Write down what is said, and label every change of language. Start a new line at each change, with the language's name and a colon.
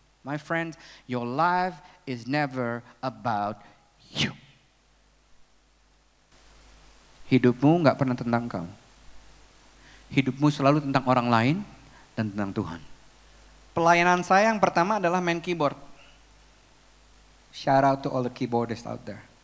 English: My friends, your life is never about you.
Indonesian: Hidupmu gak pernah tentang kau. Hidupmu selalu tentang orang lain dan tentang Tuhan. Pelayanan saya yang pertama adalah main keyboard.
English: Shout out to all the keyboardists out there.